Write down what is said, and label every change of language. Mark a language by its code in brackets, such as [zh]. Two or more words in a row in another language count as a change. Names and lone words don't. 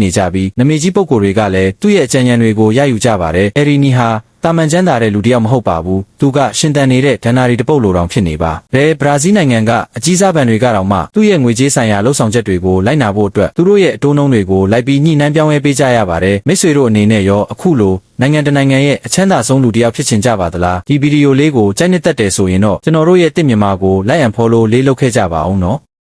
[my] နေကြပြီးနမေကြီးပုဂ္ဂိုလ်တွေကလည်းသူ့ရဲ့အကြံဉာဏ်တွေကိုရယူကြပါတယ်။အယ်ရီနီဟာတာမန်ကျန်းသာတဲ့လူတစ်ယောက်မဟုတ်ပါဘူး။သူကရှင်တန်နေတဲ့ဒဏ္ဍာရီတပုတ်လိုတောင်ဖြစ်နေပါ။ဘရာဇီးနိုင်ငံကအကြီးစားဘဏ်တွေကတောင်မှသူ့ရဲ့ငွေကြေးဆိုင်ရာလှုပ်ဆောင်ချက်တွေကိုလိုက်နာဖို့အတွက်သူတို့ရဲ့အတိုးနှုန်းတွေကိုလိုက်ပြီးညှိနှိုင်းပြောင်းလဲပေးကြရပါတယ်။မိတ်ဆွေတို့အနေနဲ့ရောအခုလိုနိုင်ငံတနိုင်ငံရဲ့အချမ်းသာဆုံးလူတစ်ယောက်ဖြစ်ချင်ကြပါသလား။ဒီဗီဒီယိုလေးကိုကြိုက်နှစ်သက်တယ်ဆိုရင်တော့ကျွန်တော်တို့ရဲ့တစ်မြန်မာကို [en] like and follow [my] လေးလုပ်ခဲ့ကြပါအောင်နော်။